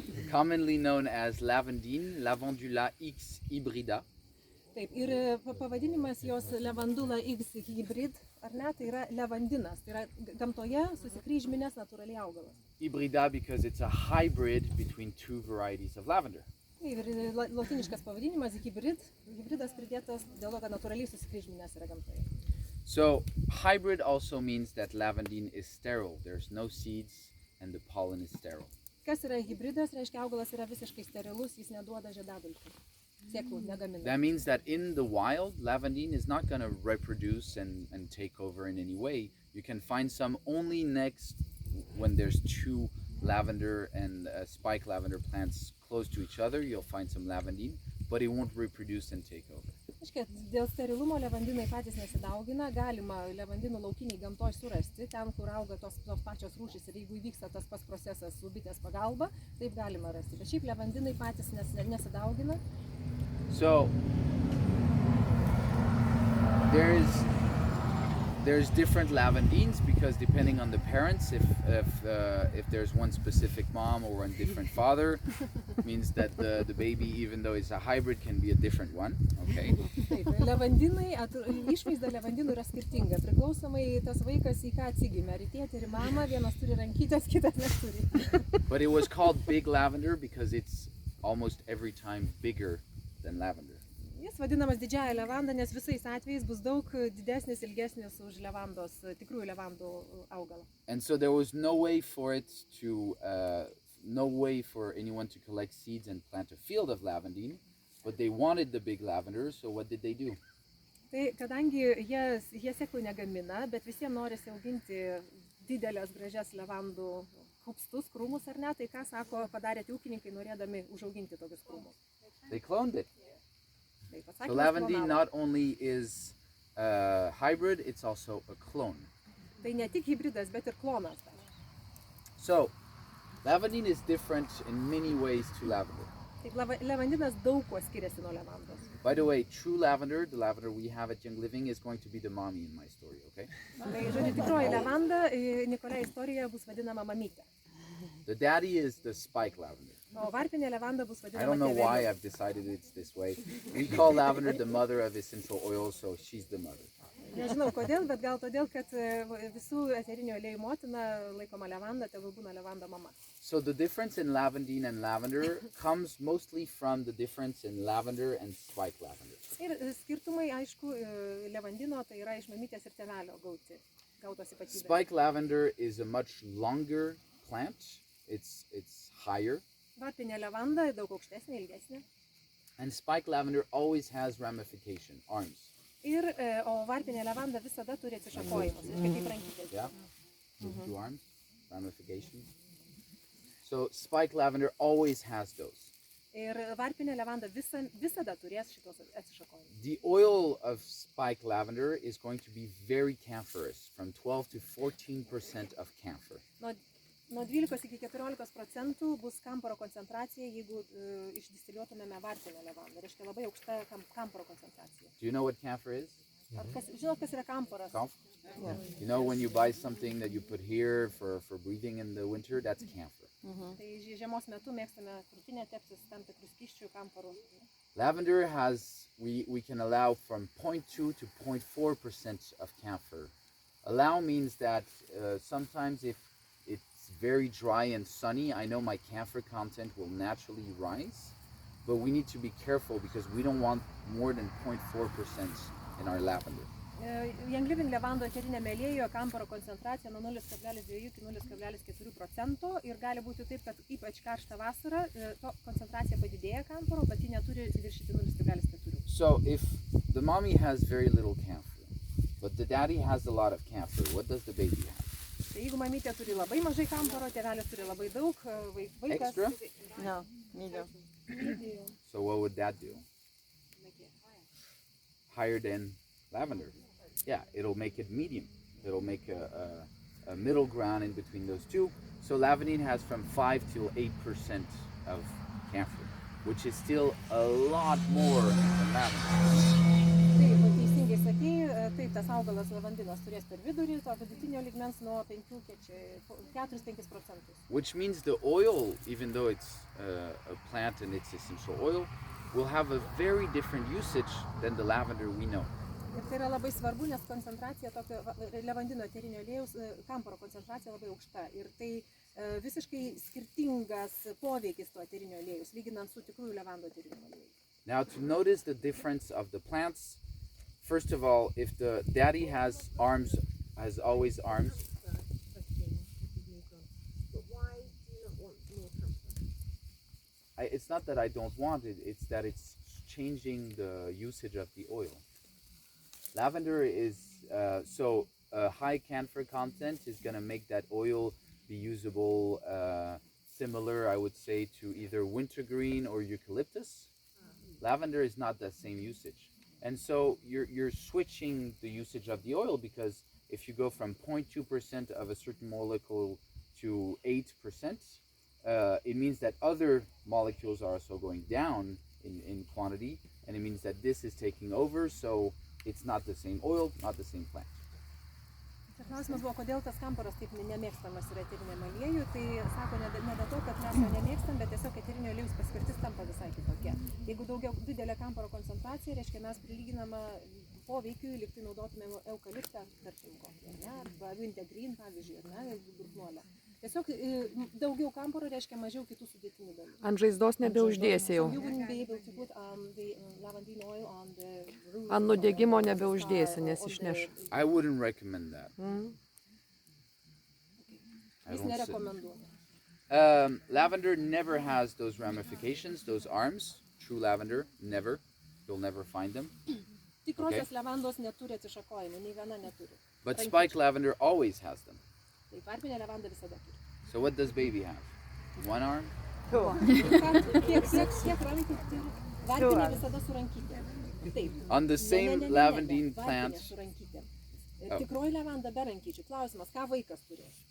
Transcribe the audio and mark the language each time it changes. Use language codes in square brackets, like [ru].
[en] Commonly known as lavandine, Lavandula X hybrida. [lt] Taip, ir pavadinimas jos Lavandula X hybrid, ar ne, tai yra levandinas, tai yra gamtoje susikryžminės natūraliai augalas. [en] Hybrida because it's a hybrid between two varieties of lavender. [lt] Ir lotiniškas pavadinimas hybridas pridėtas dėl to, kad natūraliai susikryžminės yra gamtoje. [en] So hybrid also means that lavandine is sterile. There's no seeds and the pollen is sterile. [lt] Kas yra hybridas, reiškia augalas yra visiškai sterilus, jis neduoda žiedadulkių. Sėklų negamina. [en] That means that in the wild, lavandine is not going to reproduce and take over in any way. You can find some only next when there's two lavender and spike lavender plants close to each other. You'll find some lavandine, but it won't reproduce and take over. [lt] Aiškiai, dėl sterilumo levandinai patys nesidaugina, galima levandinų laukiniai gamtoj surasti, ten, kur auga tos pačios rūšys ir jeigu įvyksta tas pats procesas su bitės pagalba, taip galima rasti. Bet šiaip levandinai patys nesidaugina. [en] So there's different lavandines because depending on the parents, if there's one specific mom or one different father, means that the baby, even though it's a hybrid, can be a different one. Okay. [lt] Taip, levandinai, išvaizda levandinų yra skirtinga, priklausomai tas vaikas į ką atsigimė, ar į tėtį ir į mamą, vienas turi rankytės, kitas neturi. [en] But it was called big lavender because it's almost every time bigger than lavender. [lt] Jis vadinamas didžiąja levanda, nes visais atvejais bus daug didesnis, ilgesnis už levandos, tikrųjų levandų augalą. [en] And so there was no way for anyone to collect seeds and plant a field of lavandine, but they wanted the big lavender, so what did they do? [lt] Tai kadangi jie sėklų negamina, bet visiems norisi auginti didelės gražias levandų kupstus, krūmus ar ne, tai ką sako padarė tie ūkininkai norėdami užauginti tokius krūmus? [en] They cloned it. [lt] Tai [en] So [lt] pasakymas [en] lavandine [lt] klonavo. [en] not only is hybrid, it's also a clone. [lt] Tai ne tik hybridas, bet ir klonas. [en] So lavandine is different in many ways to lavender. [lt] Taip, levandinas daug kuo skiriasi nuo levandos. [en] By the way, true lavender, the lavender we have at Young Living, is going to be the mommy in my story, okay? [lt] Tai žodžiu, tikroji levanda Nikolai istorijoje bus vadinama mamytė. [en] The daddy is the spike lavender. [lt] O varpinė levanda bus [en] I [lt] vadinama [en] don't know why [lt] tėveliu. [en] I've decided it's this way. We call lavender the mother of essential oils, so she's the mother. [lt] Nežinau kodėl, bet gal todėl, kad visų eterinių aliejų motina laikoma levanda, tegul būna levanda mama. [en] So the difference in lavandine and lavender comes mostly from the difference in lavender and spike lavender. [lt] Ir skirtumai, aišku, levandino tai yra iš mamytės ir tėvelio gautos ypatybės. [en] Spike lavender is a much longer plant. It's higher. [lt] Varpinė levanda daug aukštesnė, ilgesnė. [en] And spike lavender always has ramification, arms. [lt] Ir, o varpinė levanda visada turi atsišakojimus, kaip rankytės. [en] Yeah? Two arms, ramifications. So spike lavender always has those. [lt] Ir varpinė levanda visada turės šitos atsišakojimus. [en] The oil of spike lavender is going to be very camphorous, from 12 to 14% of camphor. [lt] Nuo 12 iki 14% bus kamparo koncentracija, jeigu išdistiliuotumėme varpinę levandą. Reiškia labai aukšta kamparo koncentracija. [en] Do you know what camphor is? [lt] Žinot, kas yra kamparas? [en] Camphor? Yeah. You know when you buy something that you put here for breathing in the winter, that's camphor. [lt] Tai žiemos metu mėgstame krūtinę teptis tam tikrų skysčių kamparų. [en] Lavender has, we can allow from 0.2 to 0.4% of camphor. Allow means that sometimes if it's very dry and sunny, I know my camphor content will naturally rise, but we need to be careful because we don't want more than 0.4% in our lavender. [lt] Young Living levando eterinėme aliejuje kamparo koncentracija nuo 0,2 iki 0,4% ir gali būti taip, kad ypač karštą vasarą to koncentracija padidėja kamparo, bet ji neturi viršyti 0,4. [en] So if the mommy has very little camphor, but the daddy has a lot of camphor, what does the baby have? [lt] Tai jeigu mamytė turi labai mažai kamparo, tėvelis turi labai daug, vaikas... [en] Extra? No, medium. So what would that do? Higher than lavender. Yeah, it'll make it medium. It'll make a middle ground in between those two. So lavandine has from 5 to 8% of camphor, which is still a lot more than lavender. [lt] Taip, teisingai sakei, taip, tas augalas lavandinas turės per vidurį, to vidutinio lygmens nuo 4-5%. [en] Which means the oil, even though it's a plant and it's essential oil, will have a very different usage than the lavender we know. [lt] Ir tai yra labai svarbu, nes koncentracija tokio levandino eterinio aliejaus, kamparo koncentracija labai aukšta. Ir tai visiškai skirtingas poveikis to eterinio aliejaus, lyginant su tikrųjų levando eteriniu alieju. [en] Now to notice the difference of the plants, first of all, if the daddy has arms, has always arms. It's not that I don't want it, it's that it's changing the usage of the oil. Lavender is, so a high camphor content is going to make that oil be usable similar, I would say, to either wintergreen or eucalyptus. Lavender is not that same usage. And so you're switching the usage of the oil, because if you go from 0.2% of a certain molecule to 8%, it means that other molecules are also going down in quantity, and it means that this is taking over, so it's not the same oil, not the same plant. [lt] Čia klausimas buvo, kodėl tas kamparas taip nemėgstamas yra eteriniam aliejui. Tai sako, ne dėl to, kad mes jo nemėgstam, bet tiesiog eterinio aliejus paskirtis tampa visai kitokia. Jeigu didelė kamparo koncentracija, reiškia mes prilyginama poveikiui, lyg tai naudotumėm eukaliptą, tarkim, arba vintegrin, pavyzdžiui, durkluolę. Tiesiog daugiau kamparo reiškia mažiau kitų sudėtinių dalių. Ant žaizdos nebeuždėsi jau. Ant nudegimo nebeuždėsi, nes išneš. [en] I wouldn't recommend that. [lt] Jis nerekomenduoja. [en] Lavender never has those ramifications, those arms. True lavender, never. You'll never find them. [lt] Tikrosios levandos neturi atsišakojimų, nei viena neturi. [en] But spike lavender always has them. [lt] Taip, varpinė levanda visada turi. [en] So what does baby have? One arm? [lt] Kiek rankų turi? Varpinė visada su rankytė. Taip. [en] On the same lavandine plant. [lt] Tikroji levanda be rankyčių. Klausimas, ką vaikas turi?